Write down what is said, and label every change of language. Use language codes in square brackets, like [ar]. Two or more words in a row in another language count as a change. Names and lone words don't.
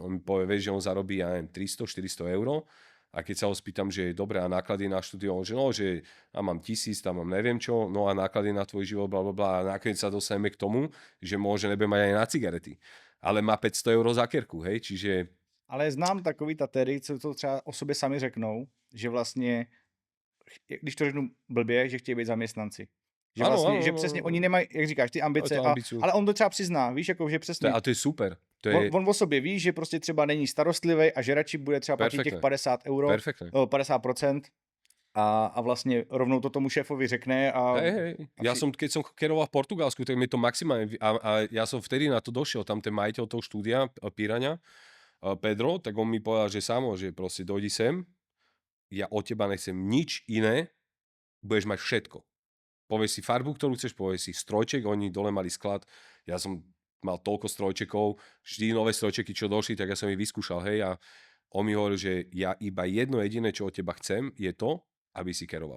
[sk] On mi povie, vieš, že on zarobí, ja neviem, 300-400 eur A keď sa ho spýtam, že dobré, a náklady na štúdio, on že no, že a mám 1000, tam mám neviem čo, no a náklady na tvoj život, bla bla bla. A nakoniec sa dostaneme k tomu, že môže nebudem mať aj na cigarety. Ale má 500 eur za kerku, hej, čiže [cs] Ale znám takový tatery, co to třeba o sobě sami řeknou, že vlastně, když to řeknu blbě, že chtějí být zaměstnanci. Že [sk] áno, [cs] vlastně, [sk] áno, [cs] že [sk] áno, [cs] přesně [sk] áno. [cs] oni nemají, jak říkáš, ty [sk] Máme [cs] ambice, [sk] tú ambíciu. [cs] ale on to třeba přizná, víš, jako že přesně, [sk] A to je super. To [cs] on, [sk] je [cs] on o sobě ví, že prostě třeba není starostlivý a že radši bude třeba platit těch [sk] perfektné. [cs] 50 euro, [sk] Perfektné. [cs] 50% a vlastně rovnou to tomu šéfovi řekne a [sk] Hej. Ja som, keď som keroval v Portugalsku, tak mi to maximálne... A ja som vtedy na to došiel, tam ten majiteľ toho štúdia, Piraňa, Pedro, tak on mi povedal, že samo, že proste dojdi sem, ja od teba nechcem nič iné, budeš mať všetko. Povieš si farbu, ktorú chceš, povieš si strojček, oni dole mali sklad, ja som mal toľko strojčekov, vždy nové strojčeky, čo došli, tak ja som ich vyskúšal, hej, a on mi hovoril, že ja iba jedno jediné, čo od teba chcem, je to, aby si keroval.